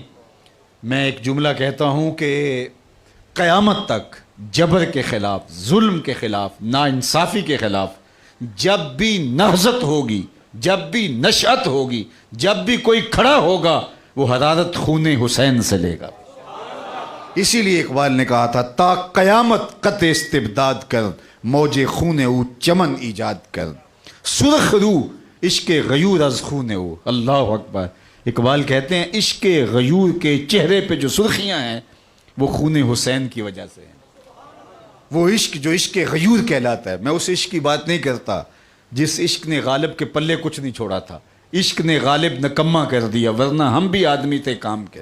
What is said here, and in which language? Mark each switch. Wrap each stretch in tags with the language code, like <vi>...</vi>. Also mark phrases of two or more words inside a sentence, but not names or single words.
<ur>میں ایک جملہ کہتا ہوں کہ قیامت تک جبر کے خلاف، ظلم کے خلاف، ناانصافی کے خلاف جب بھی نہضت ہوگی، جب بھی نشأت ہوگی، جب بھی کوئی کھڑا ہوگا وہ حرارت خون حسین سے لے گا۔ اسی لیے اقبال نے کہا تھا</ur> <fa>تا قیامت قط استبداد کر، موج خون او چمن ایجاد کر، سرخ رو عشق غیور از خون او۔</fa> <ar>اللہ اکبر۔</ar> <ur>اقبال کہتے ہیں عشق غیور کے چہرے پہ جو سرخیاں ہیں وہ خون حسین کی وجہ سے ہیں۔ وہ عشق جو عشق غیور کہلاتا ہے، میں اس عشق کی بات نہیں کرتا جس عشق نے غالب کے پلے کچھ نہیں چھوڑا تھا، عشق نے غالب نکما کر دیا ورنہ ہم بھی آدمی تھے کام کے۔</ur>